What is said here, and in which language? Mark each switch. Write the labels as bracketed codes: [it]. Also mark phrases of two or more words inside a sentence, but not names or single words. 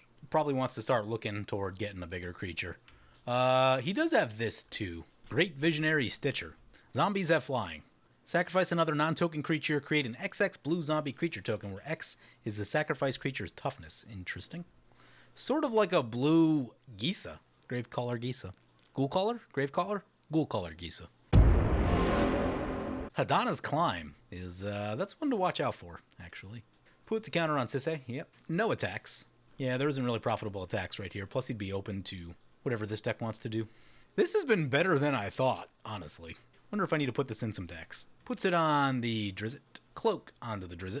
[en] Probably wants to start looking toward getting a bigger creature. He does have this, too. Great Visionary Stitcher. Zombies have flying. Sacrifice another non-token creature. Create an XX blue zombie creature token where X is the sacrificed creature's toughness. Interesting. Sort of like a blue Gisa. Gravecaller Gisa. Ghoulcaller? Gravecaller? Ghoulcaller Gisa. Hadana's Climb is, that's one to watch out for, actually. Puts a counter on Sisay. Yep. No attacks. Yeah, there isn't really profitable attacks right here. Plus, he'd be open to whatever this deck wants to do. This has been better than I thought, honestly. Wonder if I need to put this in some decks. Puts it on the Drizzt. Cloak onto the Drizzt.